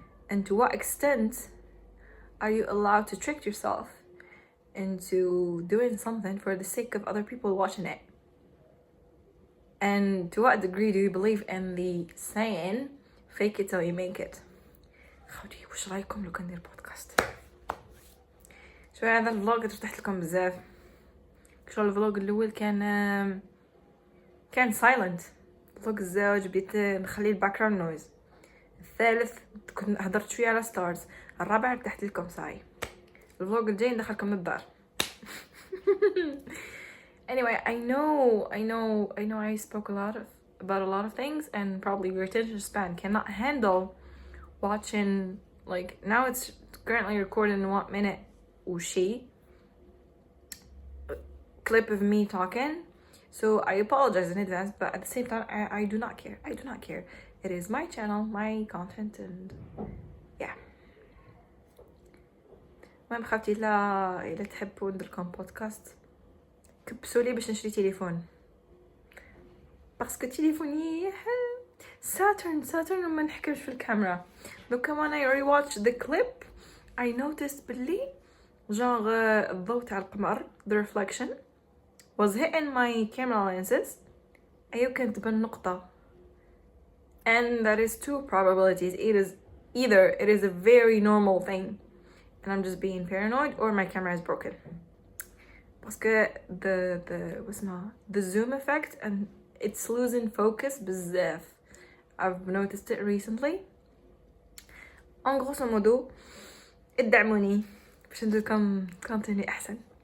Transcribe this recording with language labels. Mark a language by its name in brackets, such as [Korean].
[English] And to what extent are you allowed to trick yourself into doing something for the sake of other people watching it? And to what degree do you believe in the saying, fake it till you make it? [Arabic] خوتي واش رايكم لو كان ندير بودكاست؟ شويه هذا الفلوج تفتح لكم بزاف. شغل الفلوج الاول كان سايلنت. الفلوج الزوج بديت نخلي الباك جراوند نويز. الثالث كنت هضرت شويه على ستارز. الرابع فتحت لكم ساي. الفلوج الجاي ندخلكم للدار. [English] Anyway, I know I spoke about a lot of things, and probably your attention span cannot handle watching, like, now it's currently recording in 1 minute [Arabic] وشي [English] clip of me talking. So I apologize in advance, but at the same time, I do not care. I do not care. It is my channel, my content, and yeah. [Arabic] المهم خاوتي إلا تحبوا ندير لكم بودكاست كبسوا لي باش نشري تليفون باسكو تليفوني ساترن وما نحكمش في الكاميرا. دوكا [English] when I rewatched the clip I noticed [Arabic] بلي [English] genre [Arabic] الضوء تاع القمر [English] the reflection was hitting my camera lenses [Arabic] أيو كانت تبان نقطة. [English] And that is two probabilities. Either it is a very normal thing and I'm just being paranoid, or my camera is broken. Because the zoom effect and it's losing focus [Arabic] بزاف. [English] I've noticed it recently. [French] En grosso modo [Arabic] ادعموني باش ندير لكم كونتيني احسن.